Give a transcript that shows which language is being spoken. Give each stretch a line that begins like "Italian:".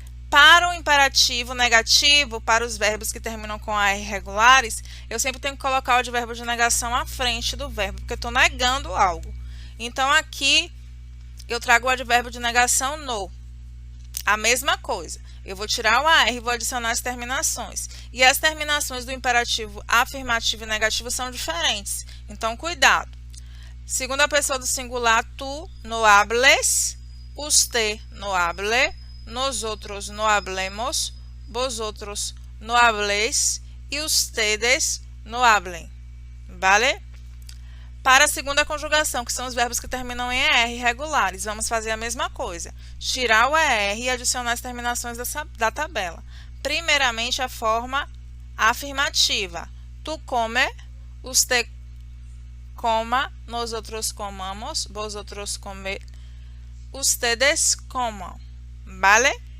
Portuguese: Para o imperativo negativo, para os verbos que terminam com AR regulares, eu sempre tenho que colocar o advérbio de negação à frente do verbo, porque eu estou negando algo. Então, aqui, eu trago o advérbio de negação no. A mesma coisa. Eu vou tirar o AR e vou adicionar as terminações. E as terminações do imperativo afirmativo e negativo são diferentes. Então, cuidado. Segunda pessoa do singular,
Spanish: tu no hables, usted no hable, nosotros no hablemos, vosotros no habléis e ustedes no hablen. Vale?
Portuguese: Para a segunda conjugação, que são os verbos que terminam em ER regulares, vamos fazer a mesma coisa. Tirar o ER e adicionar as terminações da tabela. Primeiramente, a forma afirmativa.
Spanish: Tu come, usted coma, nosotros comamos, vosotros come, ustedes comam. Vale?